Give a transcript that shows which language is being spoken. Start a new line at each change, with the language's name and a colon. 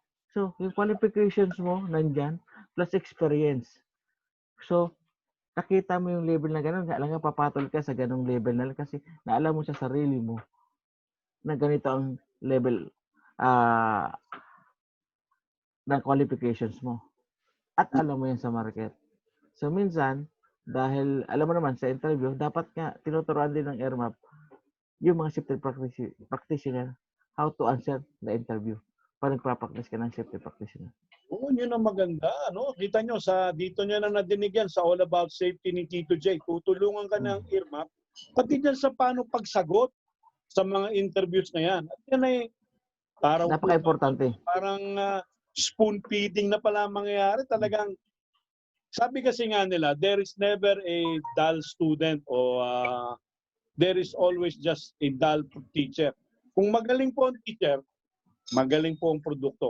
Filipino: So, yung qualifications mo, nandyan, plus experience. So, nakita mo yung level na gano'n, alam nga papatol ka sa ganong level na kasi naalam mo sa sarili mo na ganito ang level ng qualifications mo. At alam mo yan sa market. So, minsan, dahil alam mo naman sa interview, dapat nga tinuturuan din ng Airmap yung mga safety practitioner
English: how to answer the interview.
Filipino: Para nagpa-practice ka ng safety practitioner. Oo, yun ang maganda. Kita nyo, dito nyo na nadinig yan sa All About Safety ni Tito J. Tutulungan ka ng Airmap, pati dyan sa paano pagsagot sa mga interviews na yan. At yan ay napaka-importante. Parang spoon feeding na pala mangyayari. Talagang, sabi kasi nga nila,
English: there is never a dull student o there is always just a dull teacher.
Filipino: Kung magaling po ang teacher, magaling po ang produkto.